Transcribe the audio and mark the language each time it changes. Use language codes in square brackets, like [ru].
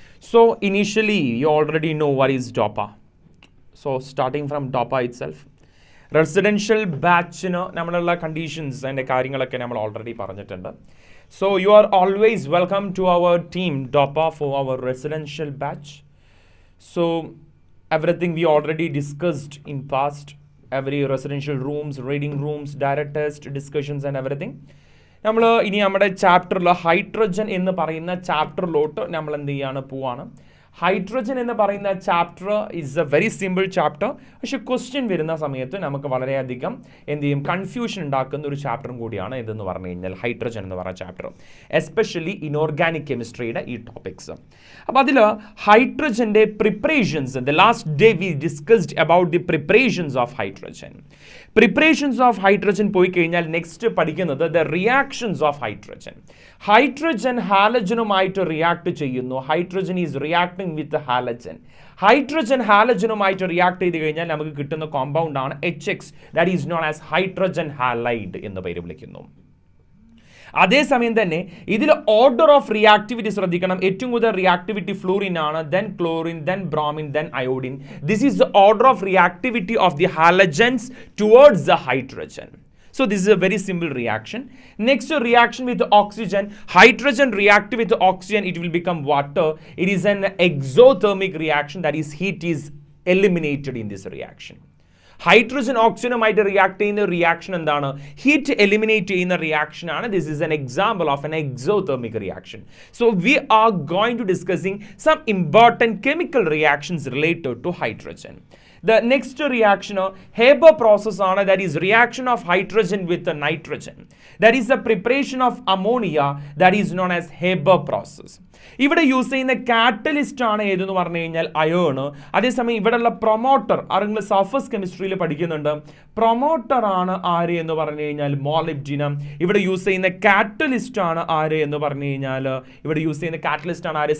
[en] So initially, you already know what is DOPA. So starting from DOPA itself, residential batch [ml] നമ്മളുള്ള conditions അതിൻ്റെ കാര്യങ്ങളൊക്കെ നമ്മൾ already പറഞ്ഞിട്ടുണ്ട്. [en] So you are always welcome to our team DOPA for our residential batch. So everything we already discussed in past, every residential rooms, reading rooms, direct test, discussions and everything. [ml] നമ്മൾ ഇനി നമ്മുടെ ചാപ്റ്ററിൽ hydrogen എന്ന് പറയുന്ന ചാപ്റ്ററിലോട്ട് നമ്മൾ എന്ത് ചെയ്യാണ് പോവാണ്. ഹൈഡ്രജൻ എന്ന് പറയുന്ന chapter [en] Is a very simple chapter. [ml] പക്ഷെ ക്വസ്റ്റ്യൻ വരുന്ന സമയത്ത് നമുക്ക് വളരെയധികം എന്ത് ചെയ്യും, കൺഫ്യൂഷൻ ഉണ്ടാക്കുന്ന ഒരു ചാപ്റ്ററും കൂടിയാണ് ഇതെന്ന് പറഞ്ഞു കഴിഞ്ഞാൽ ഹൈഡ്രജൻ എന്ന് പറയുന്ന ചാപ്റ്റർ, എസ്പെഷ്യലി ഇനോർഗാനിക് കെമിസ്ട്രിയുടെ ഈ ടോപ്പിക്സ്. അപ്പോൾ അതിൽ ഹൈഡ്രജൻ്റെ preparations, [en] The last day we discussed about the preparations of hydrogen. [ml] Preparations of hydrogen പോയി കഴിഞ്ഞാൽ നെക്സ്റ്റ് പഠിക്കുന്നത് the reactions of hydrogen. Hydrogen ഹാലജനുമായിട്ട് react ചെയ്യുന്നു. [en] Hydrogen is reacting with halogen. [ml] Hydrogen ഹാലജനുമായിട്ട് react ചെയ്ത് കഴിഞ്ഞാൽ നമുക്ക് കിട്ടുന്ന കോമ്പൗണ്ട് ആണ് HX, [en] that is known as hydrogen halide [ml] എന്ന് പേര് വിളിക്കുന്നു. അതേസമയം തന്നെ ഇതിൽ ഓർഡർ ഓഫ് റിയാക്ടിവിറ്റി ശ്രദ്ധിക്കണം. ഏറ്റവും കൂടുതൽ റിയാക്ടിവിറ്റി ഫ്ലൂറിൻ ആണ്, then chlorine, then bromine, then iodine. [en] This is the order of reactivity of the halogens towards the hydrogen. So this is a very simple reaction. Next reaction with oxygen. Hydrogen react with oxygen, it will become water. It is an exothermic reaction, that is heat is eliminated in this reaction. [ml] Hydrogen ഓക്സിജനുമായിട്ട് react ചെയ്യുന്ന reaction എന്താണ്? Heat eliminate ചെയ്യുന്ന reaction ആണ്. [en] This is an example of an exothermic reaction. So we are going to discussing some important chemical reactions related to hydrogen. The next reaction, Haber process, that is reaction of hydrogen with nitrogen. That is the preparation of ammonia, that is known as Haber process. [ml] ഇവിടെ use ചെയ്യുന്ന catalyst ആണ് ഏതെന്ന് പറഞ്ഞു കഴിഞ്ഞാൽ iron. അതേസമയം ഇവിടെയുള്ള promoter, ആരെങ്കിലും surface കെമിസ്ട്രിയിൽ പഠിക്കുന്നുണ്ട്, പ്രൊമോട്ടർ ആണ് ആര് എന്ന് പറഞ്ഞു കഴിഞ്ഞാൽ മോളിബ്ഡിനം. ഇവിടെ യൂസ് ചെയ്യുന്ന കാറ്റലിസ്റ്റ് ആണ് ആര് എന്ന് പറഞ്ഞു കഴിഞ്ഞാൽ ഇവിടെ യൂസ് ചെയ്യുന്ന കാറ്റലിസ്റ്റ് ആണ് ആര്?